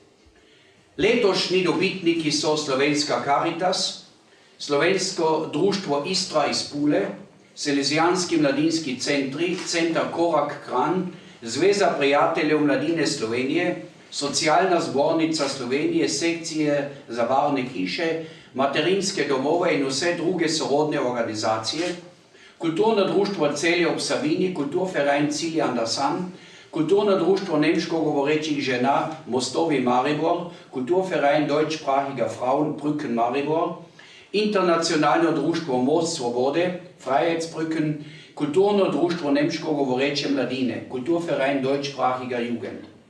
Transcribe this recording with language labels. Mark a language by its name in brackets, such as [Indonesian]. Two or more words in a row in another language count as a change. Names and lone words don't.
[Slovenian] Letošnji dobitniki so Slovenska Karitas, Slovensko društvo Istra iz Pule, Salezijanski mladinski centri, Center Korak Kranj, Zveza prijateljev mladine Slovenije, Socialna zbornica Slovenije, sekcije za varne hiše, materinske domove in vse druge sorodne organizacije, Kulturno društvo Celje ob Savini, Kulturverein Cilje an der San, Kulturno društvo nemško govorečih žena Mostovi Maribor, Kulturverein deutschsprachiger Frauen Brücken Maribor, Internacionalno društvo Most Svobode, Freiheitsbrücken, Kulturno društvo nemško govoreče mladine, Kulturverein deutschsprachiger Jugend.